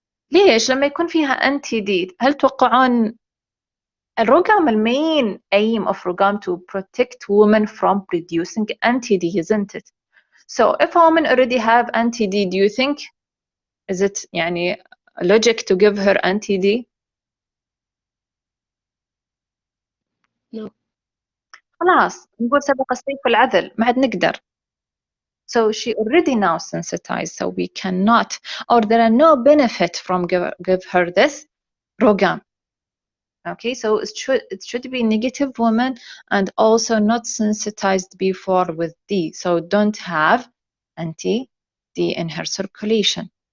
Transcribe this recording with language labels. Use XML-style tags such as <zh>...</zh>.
<ar>ليش لما يكون فيها anti-D هل توقعون الرقم المين</ar> <en>aim of RhIG to protect women from producing anti-D, isn't it? So if a woman already have anti-D, do you think is it يعني logic to give her anti-D? No.</en> <ar>خلاص نقول سبق السيف العذل ما عاد نقدر.</ar> <en>So she already now sensitized, so we cannot, or there are no benefit from give her this RhIG. Okay, so it should be negative woman and also not sensitized before with D. So don't have anti-D in her circulation.</en>